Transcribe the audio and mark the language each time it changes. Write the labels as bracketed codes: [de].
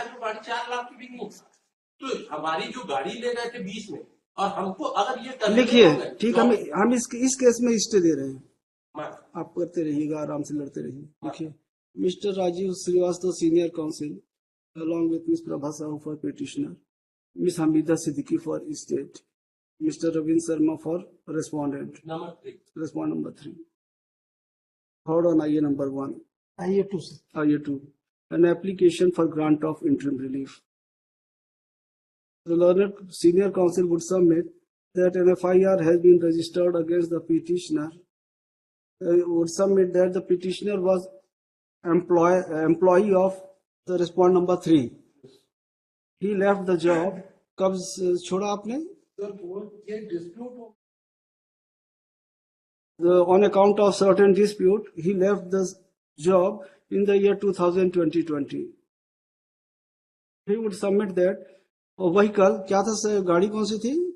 [hi] आज वो गाड़ी 4 लाख की भी नहीं। तो हमारी जो गाड़ी ले गए थे 20 में, और हमको अगर ये लिखिए, ठीक, हम इस केस में स्टे दे रहे हैं। आप करते रहिएगा, आराम से लड़ते रहिए। देखिए, mister Rajiv Srivastava senior council [en] along with Ms. Prabha Sahu for petitioner, Ms. Hamida Siddiqui for state, Mr. Ravin Sharma for respondent. number 3. Respond number 3. Hold on, IA number 1. IA 2 sir. IA 2. An application for grant of interim relief. The learned senior counsel would submit that an FIR has been registered against the petitioner. Would submit that the petitioner was employee of the respond number 3. He left the job. [hi] कब छोड़ा आपने? ये dispute हो, [en] On account of certain dispute, he left the job in the year 2020. He would submit that a vehicle, [hi] क्या था, गाड़ी कौन सी थी?